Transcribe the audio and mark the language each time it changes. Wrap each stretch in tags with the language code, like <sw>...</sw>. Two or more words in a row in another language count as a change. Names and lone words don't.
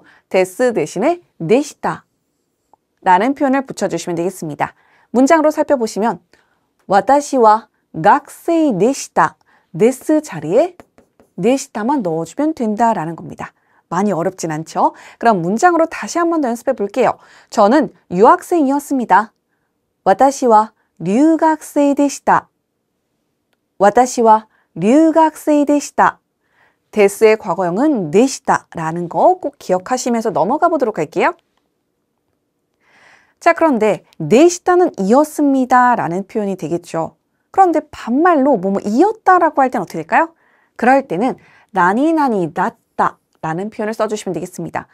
<ko>데스 대신에 데시다 라는 표현을 붙여주시면 되겠습니다. 문장으로 살펴보시면</ko> <ja>私は</ja> <ko>학생</ko> <ja>でした です</ja> <ko>자리에 데시다만 넣어주면 된다라는 겁니다. 많이 어렵진 않죠? 그럼 문장으로 다시 한 번 더 연습해 볼게요. 저는 유학생이었습니다.</ko> <ja>私は留学生でした. 私は留学生でした.</ja> <ko>데스의 과거형은 데시다 라는 거 꼭 기억하시면서 넘어가 보도록 할게요. 자, 그런데 데시다는 이었습니다 라는 표현이 되겠죠. 그런데 반말로 뭐뭐 이었다 라고 할 때는 어떻게 될까요? 그럴 때는</ko> <ja>なになにだった</ja> <ko>라는 표현을 써주시면 되겠습니다.</ko>